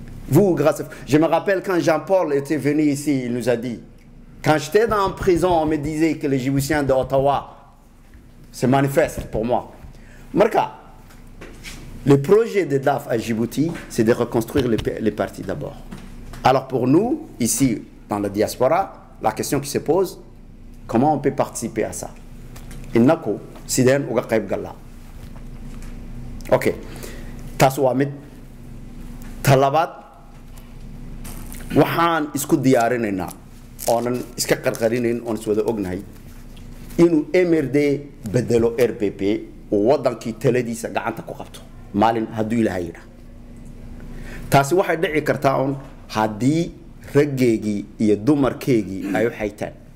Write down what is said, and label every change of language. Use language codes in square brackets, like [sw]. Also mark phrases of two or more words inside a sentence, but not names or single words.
[fr] Je me rappelle quand Jean-Paul était venu ici, il nous a dit, Quand j'étais en prison, on me disait que les Djiboutiens de Ottawa se manifestent pour moi. Marca, le projet de DAF à Djibouti, c'est de reconstruire les partis d'abord. Alors pour nous, ici, dans la diaspora, la question qui se pose, comment on peut participer à ça? Innako, Siden ou Gaqaib Galla. Ok. [so] Taswamid, Talabat, waxaan isku diyaarinayna oonan iska qarqarinayn oon iswada ognahay inuu MRD bedelo RPP oo wadankii taladiisa gacanta ku qabto maalin hadduu ilaahay yidhaa taasi waxay dhici kartaa on haddii raggeygii iyo dumarkeygii ay u xaytaan